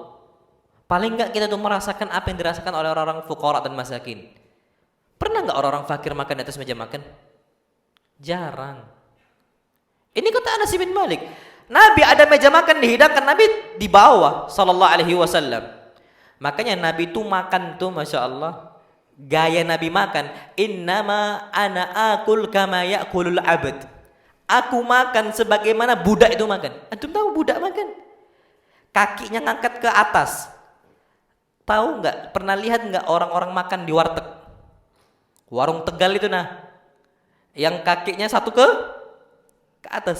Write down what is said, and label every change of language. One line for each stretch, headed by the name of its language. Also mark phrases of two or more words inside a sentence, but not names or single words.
Indonesian: Paling enggak kita tuh merasakan apa yang dirasakan oleh orang-orang fuqara dan masakin. Pernah enggak orang-orang fakir makan di atas meja makan? Jarang. Ini kata Anas bin Malik. Nabi ada meja makan dihidangkan, Nabi di bawah
Arabic: صلى الله عليه وسلم.
Indonesian: Makanya Nabi itu makan tuh
Arabic: ما شاء الله.
Indonesian: Gaya Nabi makan,
Arabic: إنما أنا آكل كما يأكل العبد.
Indonesian: Aku makan sebagaimana budak itu makan. Antum tahu budak makan? Kakinya ngangkat ke atas. Tahu nggak? Pernah lihat nggak orang-orang makan di warteg? Warung Tegal itu nah, yang kakinya satu ke atas.